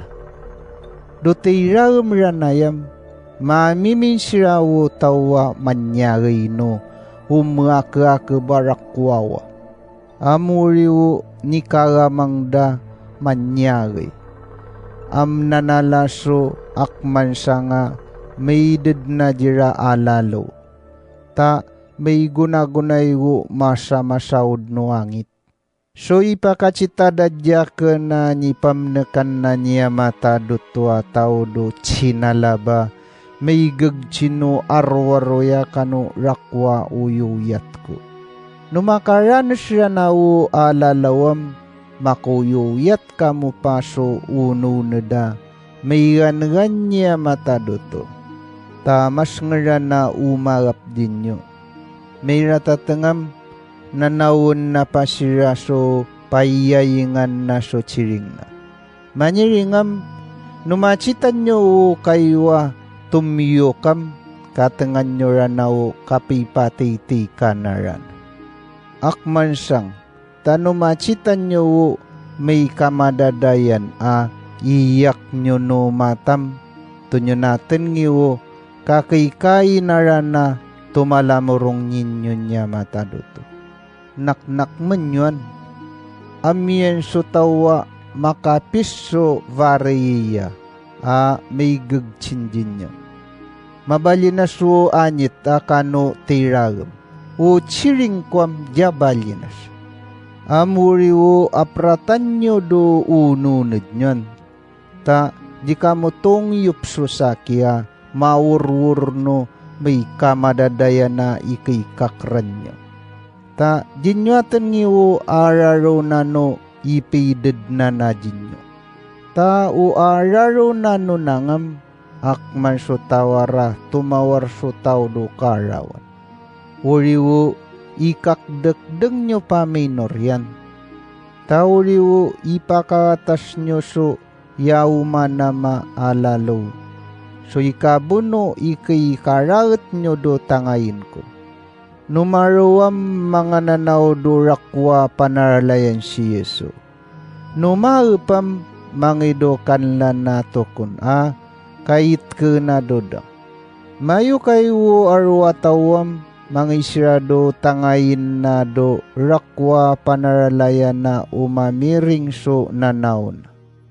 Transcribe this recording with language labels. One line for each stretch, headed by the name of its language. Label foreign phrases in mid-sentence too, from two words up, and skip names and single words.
Yami: Dutiraam ranayam mamimin sirawo tawa manyagay no umaka barakwawa. Amuriwo ni karamangda manyagay. Nanalaso akman sanga may na jira alalo. Ta may gunagunay wo masa-masaud no angit. So ipakacita dadya ka na ni pamnekan na niya mata do tua tao do chinalaba. May gagchino arwaroya kano rakwa uyuyat ko. Numakaran siya na u alalawam, makuyuyat ka mo paso uno nada, may gangan niya matadoto. Tamas nga na umarap din nyo. May ratatangam, nanawon na pasiraso, payayingan na so chiring na. Maniringam, numachitan nyo kaywa, tumiyokam, katangan nyo ranaw kapipatiti kanaran. Akman sang, tanumachitan nyo may kamadadayan iyak nyo no matam, tunyo natin nyo kakikay narana tumalamurong ninyo niya mataduto. Naknak man yun, amiyan so tawa makapiso variya, may gagchinjin nyo. Mabali na so anit akano tiragam. O chiring kwam jabalinas. Amuri o apratan nyo do ununod nyon. Ta di ka mo tong yupso sakya maurwur no may kamadadaya na ikikakran nyo. Ta dinyatan nyo araro na no ipidid na na dinyo. Ta o araro na no nangam akman so tawara tumawar so taw do karawan. Uriwo ikakdekdeng nyo pa minor yan. Tauriwo ipakatas nyo so yaumana maalalo. So ikabuno ikikaraat nyo do tangayin ko. Numaruam mga nanaw do rakwa panaralayan si Yesu. Numaupam mangido kanlan nato kun kait ke na dodang. Mayo kayo arwatawam mga Isrado tangayin na do rakwa panaralayan na umamiring so nanaon.